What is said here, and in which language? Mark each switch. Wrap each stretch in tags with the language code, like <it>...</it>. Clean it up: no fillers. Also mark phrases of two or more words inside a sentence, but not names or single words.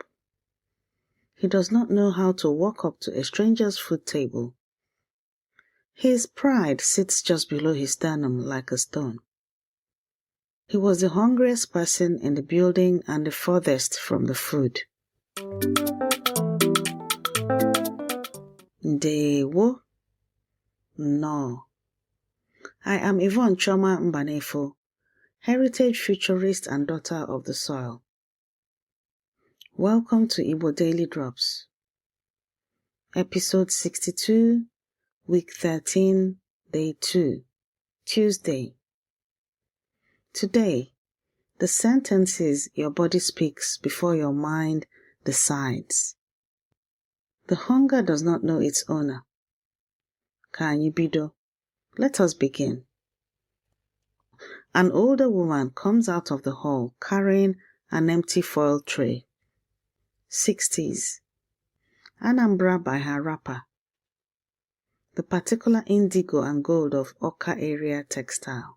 <en>He does not know how to walk up to a stranger's food table. His pride sits just below his sternum like a stone. He was the hungriest person in the building and the furthest from the food.</en> <ig>Ndewo.</ig> <en>No. I am Yvonne Choma Mbanefo, heritage futurist and daughter of the soil. Welcome to Igbo Daily Drops. Episode 62, Week 13, Day 2, Tuesday. Today, the sentences your body speaks before your mind decides. The hunger does not know its owner.</en> <ig>Ka anyị bido.</ig> <en>Let us begin. An older woman comes out of the hall carrying an empty foil tray. 60s. Anambra by her wrapper. The particular indigo and gold of Oka area textile.</en>